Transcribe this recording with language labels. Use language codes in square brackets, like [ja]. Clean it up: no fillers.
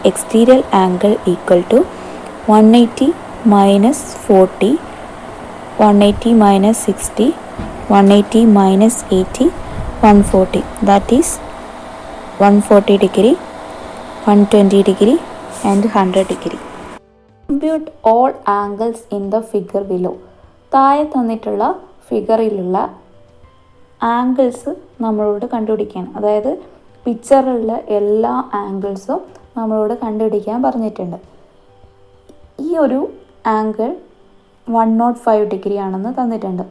[en] Exterior angle equal to 180 - 40 180 - 60 180 - 80 140. That is 140 degree 120 degree and 100 degree. Compute all angles in the figure below. [ml] താഴെ തന്നിട്ടുള്ള ഫിഗറിലുള്ള angles നമ്മളോട് കണ്ടുപിടിക്കാൻ, അതായത് പിക്ചറിലുള്ള എല്ലാ ആംഗിൾസും നമ്മളോട് കണ്ടുപിടിക്കാൻ പറഞ്ഞിട്ടുണ്ട്. ഈ ഒരു ആംഗിൾ 105 ഡിഗ്രി ആണെന്ന് തന്നിട്ടുണ്ട്.